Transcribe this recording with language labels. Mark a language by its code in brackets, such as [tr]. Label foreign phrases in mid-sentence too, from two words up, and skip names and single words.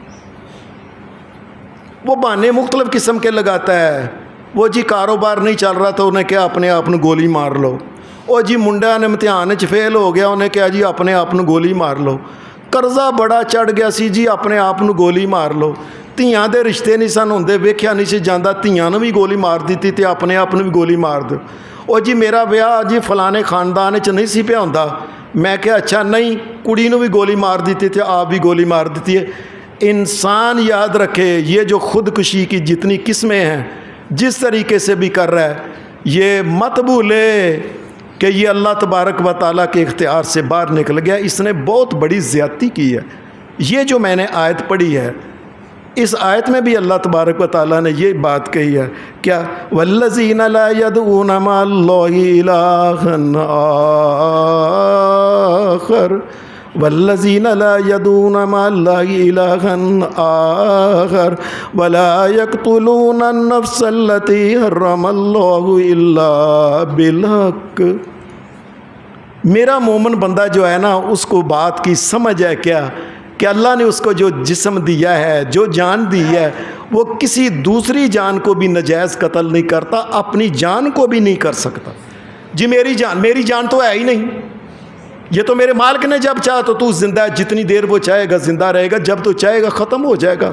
[ur] وہ بہانے مختلف قسم کے لگاتا ہے. وہ جی کاروبار نہیں چل رہا تو انہیں کیا اپنے آپ گولی مار لو. وہ جی منڈا نے امتحان فیل ہو گیا انہیں کیا جی اپنے آپ گولی مار لو. قرضہ بڑا چڑھ گیا سی جی اپنے آپ گولی مار لو. [pa] ਧੀਆਂ ਦੇ ਰਿਸ਼ਤੇ ਨਹੀਂ ਸਨ ਹੁੰਦੇ, ਵੇਖਿਆ ਨਹੀਂ ਸੀ ਜਾਂਦਾ, ਧੀਆਂ ਨੂੰ ਵੀ ਗੋਲੀ ਮਾਰ ਦਿੱਤੀ ਤੇ ਆਪਣੇ ਆਪ ਨੂੰ ਵੀ ਗੋਲੀ ਮਾਰ ਦਿਓ. ਉਹ ਜੀ ਮੇਰਾ ਵਿਆਹ ਜੀ ਫਲਾਣੇ ਖਾਨਦਾਨ 'ਚ ਨਹੀਂ ਸੀ ਪਿਆ ਹੁੰਦਾ. ਮੈਂ ਕਿਹਾ ਅੱਛਾ ਨਹੀਂ, ਕੁੜੀ ਨੂੰ ਵੀ ਗੋਲੀ ਮਾਰ ਦਿੱਤੀ ਤੇ ਆਪ [ur] بھی گولی مار دیتی ہے. انسان یاد رکھے یہ جو خودکشی کی جتنی قسمیں ہیں جس طریقے سے بھی کر رہا ہے، یہ مت بھولے کہ یہ اللہ [ar] تبارک و تعالیٰ [ur] کے اختیار سے باہر نکل گیا. اس نے بہت بڑی زیادتی کی ہے. یہ جو میں نے آیت پڑھی ہے، اس آیت میں بھی اللہ [ar] تبارک و تعالیٰ [ur] نے یہ بات کہی ہے کیا [ar] والذین لا یدعون مع اللہ الہا آخر والذین لا یدعون مع اللہ الہا آخر ولا یقتلون النفس التی حرم اللہ الا بالحق. [ur] میرا مومن بندہ جو ہے نا اس کو بات کی سمجھ ہے کیا کہ اللہ نے اس کو جو جسم دیا ہے، جو جان دی ہے، وہ کسی دوسری جان کو بھی ناجائز قتل نہیں کرتا، اپنی جان کو بھی نہیں کر سکتا. جی میری جان تو ہے ہی نہیں، یہ تو میرے مالک نے جب چاہا تو زندہ ہے، جتنی دیر وہ چاہے گا زندہ رہے گا، جب تو چاہے گا ختم ہو جائے گا.